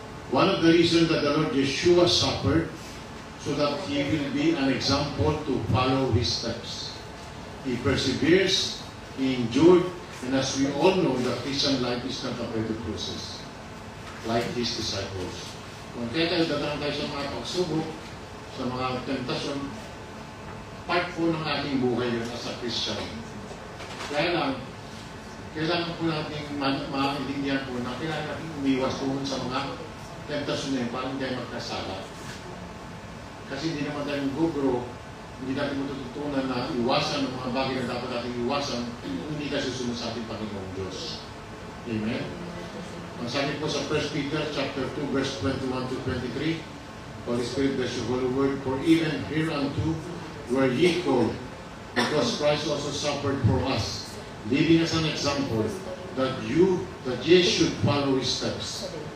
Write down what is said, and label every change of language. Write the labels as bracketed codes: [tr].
[en] One of the reasons that the Lord Yeshua suffered so that he will be an example to follow his steps. He perseveres, he endured, and as we all know, the Christian life is not a perfect process, like his disciples. [tl] Kung kaya tayo dadaan tayo sa mga pagsubok, sa mga tentasyon, part po ng ating buhay yun [en] as a Christian. [tl] Kaya lang, kailangan po natin maintindihan po na kailangan natin umiwas po sa mga tentasyon na yun para hindi tayo magkasala. Kasi hindi naman tayo gugro, hindi natin matututunan na iwasan ang mga bagay na dapat natin iwasan kung hindi tayo susunod sa ating Panginoong Diyos. Amen? Ang sabi po sa [en] 1 Peter chapter 2 verse 21 to 23, Holy Spirit bless your holy word, for even hereunto were ye called, because Christ also suffered for us, leaving us an example that ye should follow his steps.